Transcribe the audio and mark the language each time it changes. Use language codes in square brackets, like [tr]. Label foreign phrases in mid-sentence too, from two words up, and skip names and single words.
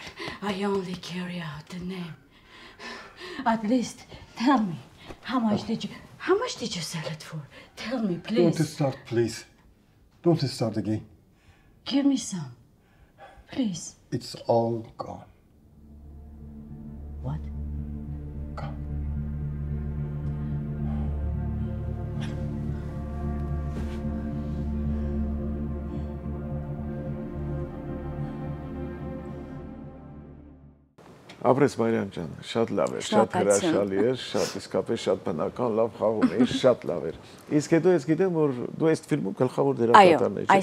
[en] I only carry out the name. At least tell me, how much did you sell it for? Tell me, please. Don't start, please. Don't start again. Give me some, please. It's all gone. What? Gone. [hy] Ապրես Մարիամ ջան, շատ լավ էր, շատ հրաշալի էր, շատ իսկապես շատ բնական, լավ խաղում էր, շատ լավ էր։ Իսկ հետո ես գիտեմ, որ դու այս ֆիլմում գլխավոր դերակատարն ես։